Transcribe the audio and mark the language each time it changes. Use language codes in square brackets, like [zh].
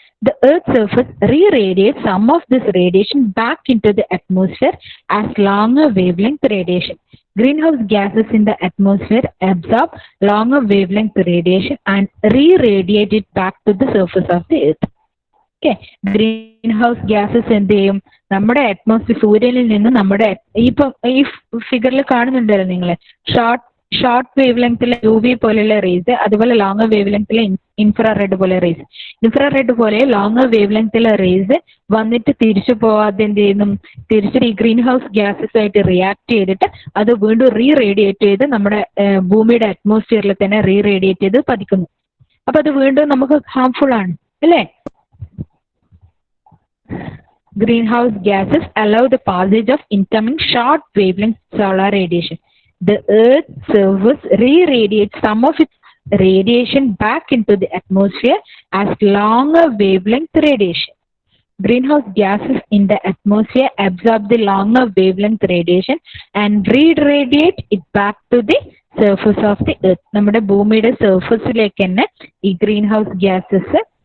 [en] The Earth's surface re-radiates some of this radiation back into the atmosphere as longer wavelength radiation. Greenhouse gases in the atmosphere absorb longer wavelength radiation and re-radiate it back to the surface of the Earth. Okay. [ml] Greenhouse gases എന്ത് ചെയ്യും? നമ്മുടെ atmosphere, സൂര്യനിൽ നിന്ന് നമ്മുടെ ഈ ഫിഗറിൽ കാണുന്നുണ്ടല്ലോ നിങ്ങള്, ഷോർട്ട് വേവ് ലെങ്ത്തിലെ UV പോലെയുള്ള റേസ്, അതുപോലെ ലോങ്ങർ വേവ് ലെങ്ത്തിലെ ഇൻഫ്രാറെഡ് പോലെ റേസ്. ഇൻഫ്രാറെഡ് പോലെ ലോങ്ങർ വേവ് ലെങ്ത്തിലെ റേസ് വന്നിട്ട് തിരിച്ചു പോവാതെ എന്ത് ചെയ്യുന്നു? തിരിച്ചിട്ട് ഈ ഗ്രീൻ ഹൗസ് ഗ്യാസസ് ആയിട്ട് റിയാക്ട് ചെയ്തിട്ട് അത് വീണ്ടും റേഡിയേറ്റ് ചെയ്ത് നമ്മുടെ ഭൂമിയുടെ അറ്റ്മോസ്ഫിയറിൽ തന്നെ റേഡിയേറ്റ് ചെയ്ത് പതിക്കുന്നു. അപ്പൊ അത് വീണ്ടും നമുക്ക് ഹാർംഫുൾ ആണ് അല്ലേ? [en] Greenhouse gases allow the passage of incoming short wavelength solar radiation. The Earth's surface re-radiates some of its radiation back into the atmosphere as longer wavelength radiation. Greenhouse gases in the atmosphere absorb the longer wavelength radiation and re-radiate it back to the surface of the Earth. [ml] നമ്മുടെ ഭൂമിയുടെ സർഫസിലേക്ക് തന്നെ ഈ green house gases